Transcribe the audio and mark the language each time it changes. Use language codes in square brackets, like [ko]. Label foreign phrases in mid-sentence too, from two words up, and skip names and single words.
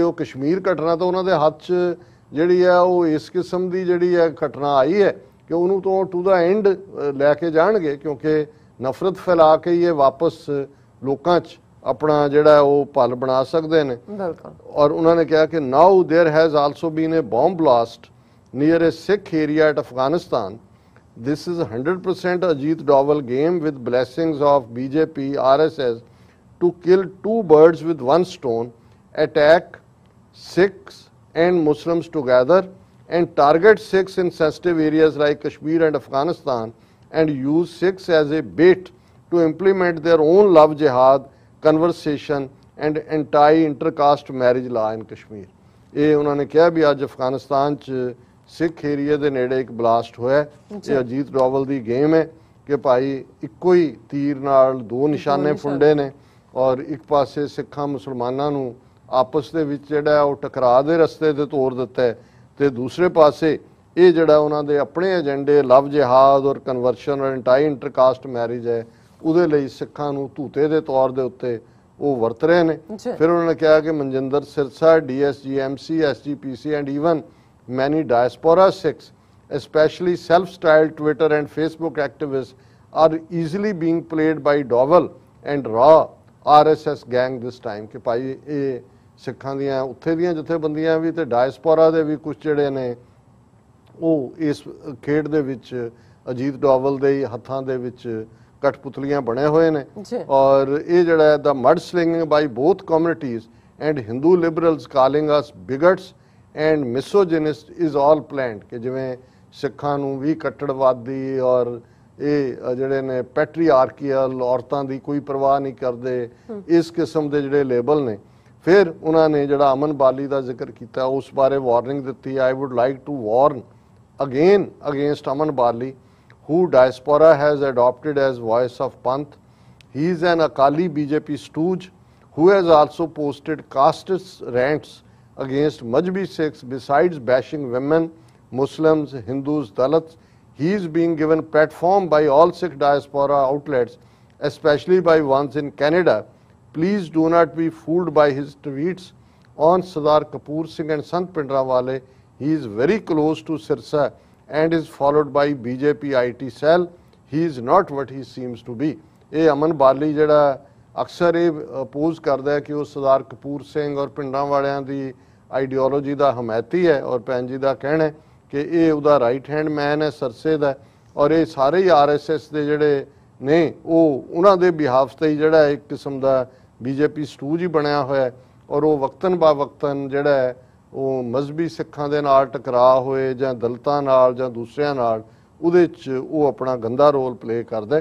[pa] ਉਹ ਕਸ਼ਮੀਰ ਘਟਨਾ ਤਾਂ ਉਹਨਾਂ ਦੇ ਹੱਥ 'ਚ ਜਿਹੜੀ ਹੈ ਉਹ ਇਸ ਕਿਸਮ ਦੀ ਜਿਹੜੀ ਹੈ ਘਟਨਾ ਆਈ ਹੈ ਕਿ ਉਹਨੂੰ ਤੋਂ [en] to the end [pa] ਲੈ ਕੇ ਜਾਣਗੇ, ਕਿਉਂਕਿ ਨਫ਼ਰਤ ਫੈਲਾ ਕੇ ਇਹ ਵਾਪਸ ਲੋਕਾਂ 'ਚ ਆਪਣਾ ਜਿਹੜਾ ਉਹ ਪਲ ਬਣਾ ਸਕਦੇ ਨੇ। ਔਰ ਉਹਨਾਂ ਨੇ ਕਿਹਾ ਕਿ [en] now there has also been a bomb blast near a Sikh area at Afghanistan. This is 100% Ajit Doval game with blessings of BJP, RSS to kill two birds with one stone, attack Sikhs and Muslims together and target Sikhs in sensitive areas like Kashmir and Afghanistan and use Sikhs as a bait to implement their own love jihad conversation and anti-intercaste marriage law in Kashmir। [pa] ਇਹ ਉਹਨਾਂ ਨੇ ਕਿਹਾ ਵੀ ਅੱਜ ਅਫਗਾਨਿਸਤਾਨ 'ਚ ਸਿੱਖ ਏਰੀਏ ਦੇ ਨੇੜੇ ਇੱਕ ਬਲਾਸਟ ਹੋਇਆ। ਇਹ ਅਜੀਤ ਡੋਵਲ ਦੀ ਗੇਮ ਹੈ ਕਿ ਭਾਈ ਇੱਕੋ ਹੀ ਤੀਰ ਨਾਲ ਦੋ ਨਿਸ਼ਾਨੇ ਫੁੰਡੇ ਨੇ ਔਰ ਇੱਕ ਪਾਸੇ ਸਿੱਖਾਂ ਮੁਸਲਮਾਨਾਂ ਨੂੰ ਆਪਸ ਦੇ ਵਿੱਚ ਜਿਹੜਾ ਉਹ ਟਕਰਾਅ ਦੇ ਰਸਤੇ ਤੇ ਤੋਰ ਦਿੱਤਾ ਹੈ ਤੇ ਦੂਸਰੇ ਪਾਸੇ ਇਹ ਜਿਹੜਾ ਉਹਨਾਂ ਦੇ ਆਪਣੇ ਏਜੰਡੇ [en] love jihad [pa] ਔਰ ਕਨਵਰਸ਼ਨ ਔਰ [en] anti intercaste marriage [pa] ਹੈ ਉਹਦੇ ਲਈ ਸਿੱਖਾਂ ਨੂੰ ਧੂਤੇ ਦੇ ਤੌਰ ਦੇ ਉੱਤੇ ਉਹ ਵਰਤ ਰਹੇ ਨੇ। ਫਿਰ ਉਹਨਾਂ ਨੇ ਕਿਹਾ ਕਿ [en] ਮਨਜਿੰਦਰ ਸਿਰਸਾ, DSGMC, SGPC and even many diaspora Sikhs, especially self-styled Twitter and Facebook activists, are easily being played by Doval and raw RSS gang this time। [pa] ਕਿ ਭਾਈ ਇਹ ਸਿੱਖਾਂ ਦੀਆਂ ਉੱਥੇ ਦੀਆਂ ਜਥੇਬੰਦੀਆਂ ਵੀ ਤੇ ਡਾਇਸਪੋਰਾ ਦੇ ਵੀ ਕੁਝ ਜਿਹੜੇ ਨੇ ਉਹ ਇਸ ਖੇਡ ਦੇ ਵਿੱਚ ਅਜੀਤ ਡੋਵਲ ਦੇ ਹੱਥਾਂ ਦੇ ਵਿੱਚ ਕਠਪੁਤਲੀਆਂ ਬਣੇ ਹੋਏ ਨੇ। ਔਰ ਇਹ ਜਿਹੜਾ [en] the mud slinging by both communities and Hindu liberals calling us bigots and misogynist is all planned. [pa] ਕਿ ਜਿਵੇਂ ਸਿੱਖਾਂ ਨੂੰ ਵੀ ਕੱਟੜਵਾਦੀ ਔਰ ਇਹ ਜਿਹੜੇ ਨੇ ਪੈਟਰੀਆਰਕੀਅਲ ਔਰਤਾਂ ਦੀ ਕੋਈ ਪਰਵਾਹ ਨਹੀਂ ਕਰਦੇ, ਇਸ ਕਿਸਮ ਦੇ ਜਿਹੜੇ ਲੇਬਲ ਨੇ। ਫਿਰ ਉਹਨਾਂ ਨੇ ਜਿਹੜਾ ਅਮਨ ਬਾਲੀ ਦਾ ਜ਼ਿਕਰ ਕੀਤਾ ਉਸ ਬਾਰੇ ਵਾਰਨਿੰਗ ਦਿੱਤੀ। [en] I would like to warn again against Aman Bali, who diaspora has adopted as voice of Panth. He is an Akali BJP stooge who has also posted casteist rants against Majbi Sikhs besides bashing women, Muslims, Hindus, Dalits. He is being given platform by all Sikh diaspora outlets, especially by ones in Canada. Please do not be fooled by his tweets on Sardar Kapoor Singh and Sant Pindrawale. He is very close to Sirsa and is followed by BJP IT cell. He is not what he seems to be. [pa] ਇਹ ਅਮਨ ਬਾਲੀ ਜਿਹੜਾ ਅਕਸਰ ਇਹ ਅਪੋਜ਼ ਕਰਦਾ ਹੈ ਕਿ ਉਹ ਸਰਦਾਰ ਕਪੂਰ ਸਿੰਘ ਔਰ ਪਿੰਡਾਂ ਵਾਲਿਆਂ ਦੀ ਆਈਡੀਓਲੋਜੀ ਦਾ ਹਮਾਇਤੀ ਹੈ, ਔਰ ਭੈਣ ਜੀ ਦਾ ਕਹਿਣਾ ਹੈ ਕਿ ਇਹ ਉਹਦਾ [en] right hand man [pa] ਹੈ ਸਰਸੇ ਦਾ, ਔਰ ਇਹ ਸਾਰੇ ਹੀ RSS ਦੇ ਜਿਹੜੇ ਨੇ ਉਹ ਉਹਨਾਂ ਦੇ ਬਿਹਾਫ ਤੇ ਹੀ ਜਿਹੜਾ ਇੱਕ ਕਿਸਮ ਦਾ BJP ਸਟੂਜ ਹੀ ਬਣਿਆ ਹੋਇਆ ਹੈ, ਔਰ ਉਹ ਵਕਤਨ ਬਾ ਵਕਤਨ ਜਿਹੜਾ ਹੈ ਉਹ ਮਜ਼ਹਬੀ ਸਿੱਖਾਂ ਦੇ ਨਾਲ ਟਕਰਾਅ ਹੋਏ ਜਾਂ ਦਲਿਤਾਂ ਨਾਲ ਜਾਂ ਦੂਸਰਿਆਂ ਨਾਲ ਉਹਦੇ 'ਚ ਉਹ ਆਪਣਾ ਗੰਦਾ [en] role play [pa] ਕਰਦਾ।